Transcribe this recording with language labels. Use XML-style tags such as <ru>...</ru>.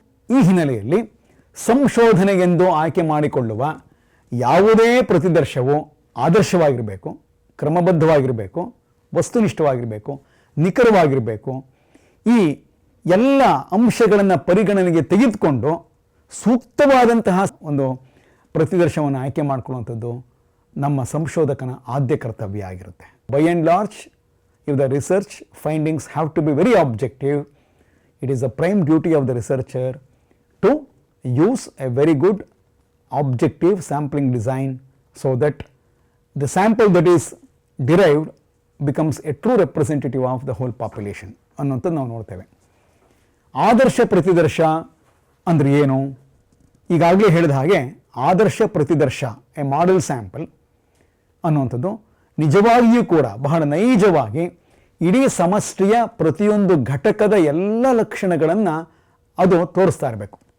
<kn>ಈ ಹಿನ್ನೆಲೆಯಲ್ಲಿ ಸಂಶೋಧನೆಗೆಂದು ಆಯ್ಕೆ ಮಾಡಿಕೊಳ್ಳುವ ಯಾವುದೇ ಪ್ರತಿದರ್ಶವು ಆದರ್ಶವಾಗಿರಬೇಕು, ಕ್ರಮಬದ್ಧವಾಗಿರಬೇಕು, ವಸ್ತುನಿಷ್ಠವಾಗಿರಬೇಕು, ನಿಖರವಾಗಿರಬೇಕು. ಈ ಎಲ್ಲ ಅಂಶಗಳನ್ನು ಪರಿಗಣನೆಗೆ ತೆಗೆದುಕೊಂಡು ಸೂಕ್ತವಾದಂತಹ ಒಂದು ಪ್ರತಿದರ್ಶವನ್ನು ಆಯ್ಕೆ ಮಾಡಿಕೊಳ್ಳುವಂಥದ್ದು ನಮ್ಮ ಸಂಶೋಧಕನ ಆದ್ಯ ಕರ್ತವ್ಯ ಆಗಿರುತ್ತೆ.</kn> <en>by and large, if the research findings have to be very objective, it is a prime duty of the researcher to use a very good objective sampling design so that the sample that is derived becomes a true representative of the whole population</en> <kn>ಅನ್ನೋಂಥದ್ದು ನಾವು ನೋಡ್ತೇವೆ. ಆದರ್ಶ ಪ್ರತಿದರ್ಶ ಅಂದರೆ ಏನು? ಈಗಾಗಲೇ ಹೇಳಿದ ಹಾಗೆ ಆದರ್ಶ ಪ್ರತಿದರ್ಶ,</kn> <en>a model sample</en> <kn>ಅನ್ನುವಂಥದ್ದು ನಿಜವಾಗಿಯೂ ಕೂಡ ಬಹಳ ನೈಜವಾಗಿ ಇಡೀ ಸಮಷ್ಟಿಯ ಪ್ರತಿಯೊಂದು ಘಟಕದ ಎಲ್ಲ ಲಕ್ಷಣಗಳನ್ನು ಅದು ತೋರಿಸ್ತಾ ಇರಬೇಕು.</kn>